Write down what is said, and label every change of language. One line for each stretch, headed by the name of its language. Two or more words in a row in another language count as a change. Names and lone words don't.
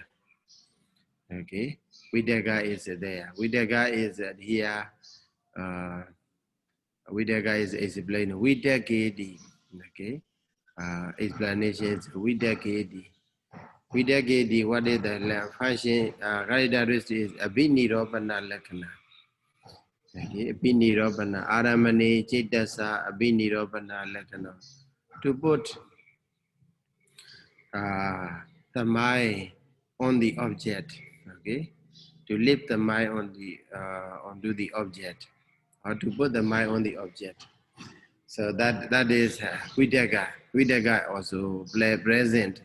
English: Okay, vidaga is there. Vidaga is here. Vidaga is explained. Vidagedi. Okay, explanation is Vidagedi. Vidagedi, what is the function? Characteristic is
Pali: abhinirobana lakkhana.
English: Okay, abhinirobana.
Pali: Aramane cetasa abhinirobana lakkhana.
English: To put the mind on the object. Okay, to lift the mind on the onto the object, or to put the mind on the object. So that is vidaga. Vidaga also present.